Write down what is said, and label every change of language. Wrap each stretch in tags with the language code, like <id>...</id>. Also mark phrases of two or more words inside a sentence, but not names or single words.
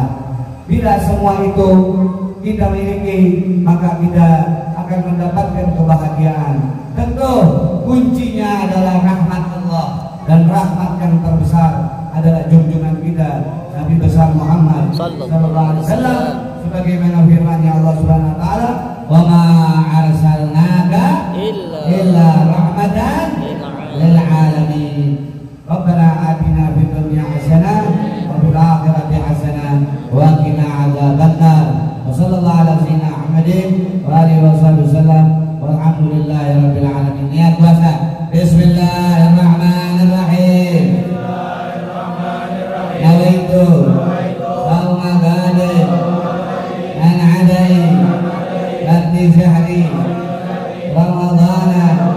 <id>Bila semua itu kita miliki, maka kita akan mendapatkan kebahagiaan. Tentu kuncinya adalah rahmat Allah, dan rahmat yang terbesar adalah junjungan kita Nabi besar Muhammad</id> <ar>صلى الله عليه وسلم,</ar> <id>sebagaimana firman-Nya Allah</id> <ar>سبحانه وتعالى, "وما أرسلناك إلا رحمة للعالمين." ربنا آتنا في الدنيا حسنة وفي الآخرة حسنة وقنا عذاب النار. وصلى الله على سيدنا محمد وعلى آله وسلم. والحمد لله رب العالمين.</ar> <id>Niat puasa.</id> <ar>بسم الله الرحمن الرحيم. نويت صوم غد عن أداء لتي شهر رمضان</ar>